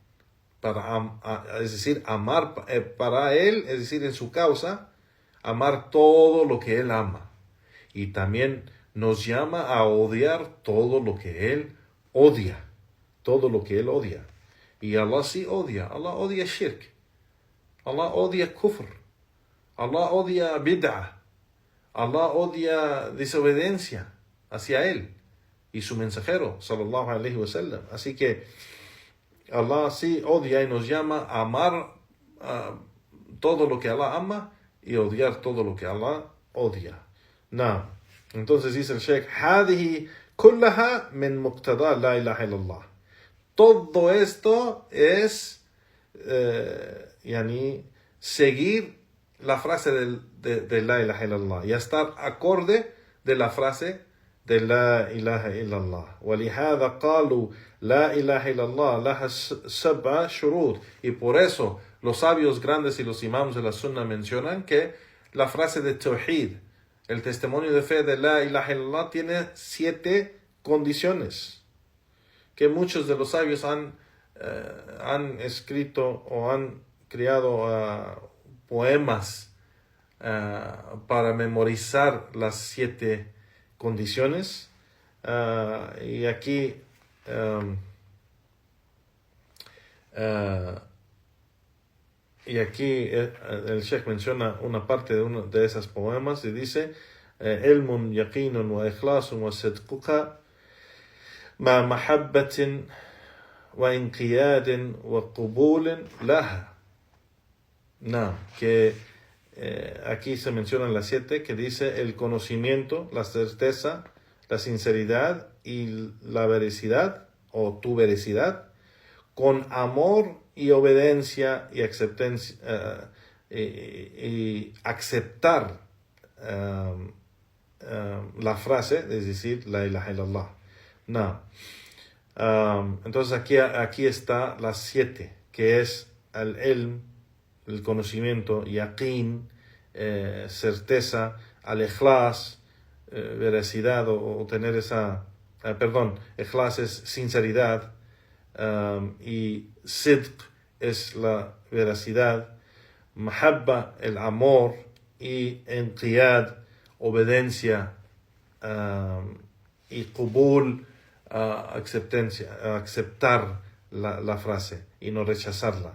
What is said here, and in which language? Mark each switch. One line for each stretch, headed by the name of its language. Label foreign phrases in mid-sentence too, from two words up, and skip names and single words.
Spanish: Es decir, amar para Él, es decir, en su causa, amar todo lo que Él ama. Y también nos llama a odiar todo lo que Él odia. Todo lo que Él odia. Y Allah sí odia. Allah odia shirk. Allah odia kufr. Allah odia bid'ah. Allah odia desobediencia hacia Él y su mensajero,
Arabic: صلى الله عليه وسلم.
Spanish: Así que Allah sí odia y nos llama a amar todo lo que Allah ama y odiar todo lo que Allah odia. No. Entonces dice el Sheikh,
Arabic: هذه كلها من مقتضى لا إله إلا الله.
Spanish: Todo esto es seguir la frase de
Arabic: لا إله إلا الله
Spanish: y estar acorde de la frase de
Arabic: لا إله إلا الله. ولهذا قالوا لا إله إلا الله لها 7 شروط.
Spanish: Y por eso los sabios grandes y los imams de la sunna mencionan que la frase de tawhid, el testimonio de fe de
Arabic: لا إله إلا الله,
Spanish: tiene 7 condiciones que muchos de los sabios han escrito o han creado poemas para memorizar las 7 condiciones. Y aquí el Sheikh menciona una parte de uno de esos poemas y dice:
Arabic: علم يقين وإخلاص وصدقك مع محبة وانقياد وقبول لها.
Spanish: No, que aquí se mencionan las 7, que dice el conocimiento, la certeza, la sinceridad y la veracidad, o tu veracidad, con amor y obediencia y aceptancia, y aceptar la frase, es decir,
Arabic: لا إله إلا الله.
Spanish: No. Entonces aquí está las 7, que es el ilm, el conocimiento, yaqin, certeza, al-ikhlas, veracidad, o tener esa, ikhlas es sinceridad, y sidq es la veracidad, mahabba, el amor, y inqiyad, obediencia, y qubul, aceptar la frase y no rechazarla.